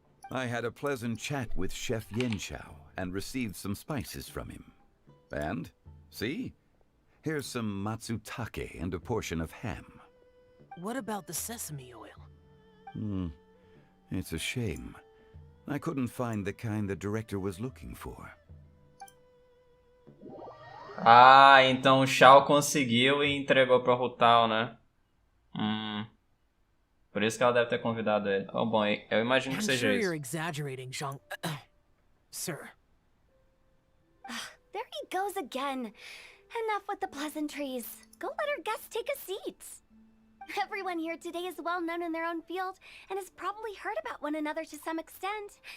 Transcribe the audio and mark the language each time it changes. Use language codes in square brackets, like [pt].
[en] I had a pleasant chat with Chef Yenchao and received some spices from him. And, see? Here's some matsutake and a portion of ham. What about the sesame oil? It's a shame. I couldn't find the kind the director was looking for. [pt] Ah, então o Shao conseguiu e entregou pra Rutal, né? Por isso que ela deve ter convidado ele. Oh, bom, eu imagino que [en] I'm [pt] seja [en] sure [pt] isso. [en] you're exaggerating, Zhang... Sir. There he goes again. Enough with the pleasantries. Go let our guests take a seat. Everyone here today is well known in their own field and has probably heard about one another to some extent.